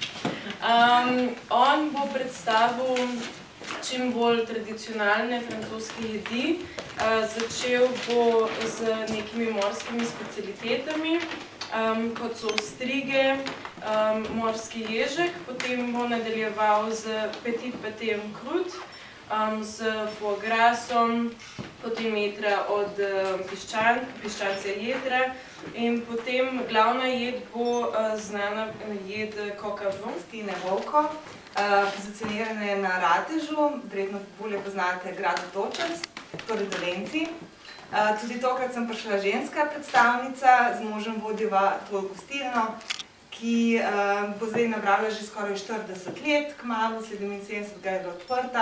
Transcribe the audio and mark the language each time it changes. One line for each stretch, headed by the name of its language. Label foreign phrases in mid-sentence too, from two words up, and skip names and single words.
Slovenian: On bo predstavil čim bolj tradicionalne francoske jedi. Začel bo z nekimi morskimi specialitetami, kot so ostrige, morski ježek, potem bo nadaljeval z
French: petit pâté en croûte,
Slovenian: z foie grasom, potem jedra od piščanca jedra in potem glavna jed bo znana jed
French: coq au vin.
Slovenian: Tine Volko, pozicionirane na Ratežu, verjetno bolje poznate grad Otočec, torej Dolenci. Tudi tokrat sem prišla ženska predstavnica, z možem vodiva to gostilno, ki bo zdaj nabrala že skoraj 40 let, kmalu, 77 je bila odprta.